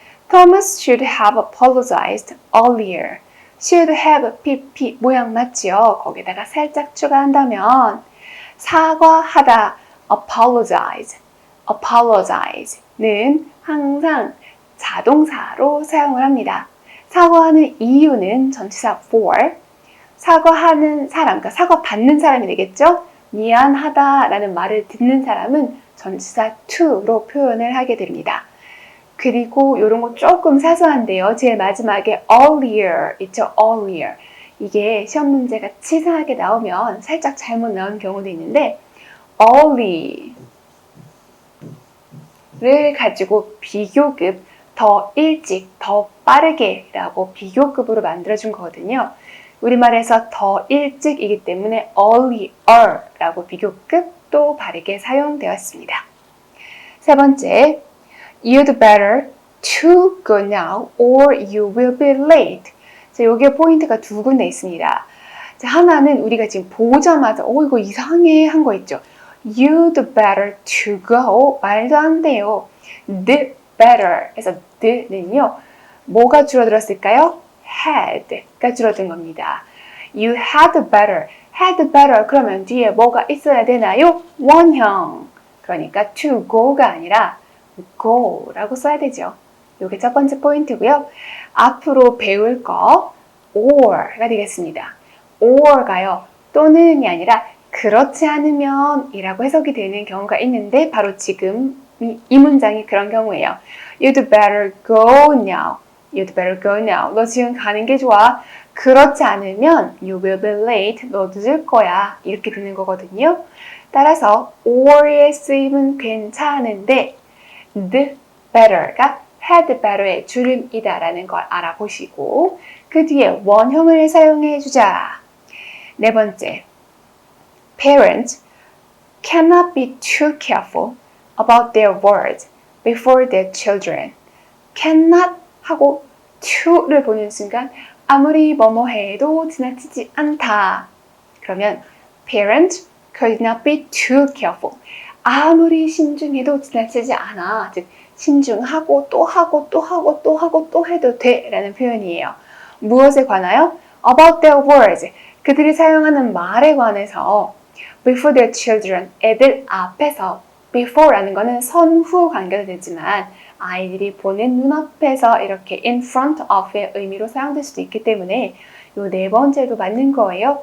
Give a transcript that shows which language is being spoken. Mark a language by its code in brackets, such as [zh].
[en] Thomas should have apologized earlier. [ko] should have pp 모양 맞죠? 거기다가 살짝 추가한다면 사과하다, apologize. apologize는 항상 자동사로 사용을 합니다. 사과하는 이유는 전치사 for, 사과하는 사람, 그러니까 사과받는 사람이 되겠죠? 미안하다라는 말을 듣는 사람은 전치사 to로 표현을 하게 됩니다. 그리고 이런 거 조금 사소한데요. 제일 마지막에 earlier 있죠? earlier. 이게 시험 문제가 치사하게 나오면 살짝 잘못 나온 경우도 있는데 early를 가지고 비교급 더 일찍, 더 빠르게 라고 비교급으로 만들어준 거거든요. 우리말에서 더 일찍이기 때문에 earlier 라고 비교급도 바르게 사용되었습니다. 세 번째, [en] you'd better to go now or you will be late. [ko] 자, 여기에 포인트가 두 군데 있습니다. 자, 하나는 우리가 지금 보자마자 이거 이상해 한 거 있죠. [en] You'd better to go. [ko] 말도 안 돼요. [en] The better [ko] 에서 the는요. 뭐가 줄어들었을까요? had가 줄어든 겁니다. [en] You had better. [ko] had better 그러면 뒤에 뭐가 있어야 되나요? 원형. 그러니까 to go가 아니라 go라고 써야 되죠. 이게 첫 번째 포인트고요. 앞으로 배울 거 or가 되겠습니다. or가요. 또는이 아니라 그렇지 않으면 이라고 해석이 되는 경우가 있는데 바로 지금 이 문장이 그런 경우예요. [en] You'd better go now. You'd better go now. [ko] 너 지금 가는 게 좋아. 그렇지 않으면 [en] you will be late. [ko] 너 늦을 거야. 이렇게 되는 거거든요. 따라서 or의 쓰임은 괜찮은데 the better가 had better의 줄임이다라는 걸 알아보시고 그 뒤에 원형을 사용해 주자. [en] 네 번째, parents cannot be too careful about their words before their children. [ko] cannot 하고 to를 보는 순간 아무리 뭐뭐 해도 지나치지 않다. 그러면 [en] parents could not be too careful. [ko] 아무리 신중해도 지나치지 않아. 즉 신중하고 또 하고 또 하고 또 하고 또 해도 돼 라는 표현이에요. 무엇에 관하여? [en] About their words. [ko] 그들이 사용하는 말에 관해서 [en] before their children. [ko] 애들 앞에서 before라는 거는 선후 관계도 되지만 아이들이 보는 눈앞에서 이렇게 in front of의 의미로 사용될 수도 있기 때문에 이 네 번째도 맞는 거예요.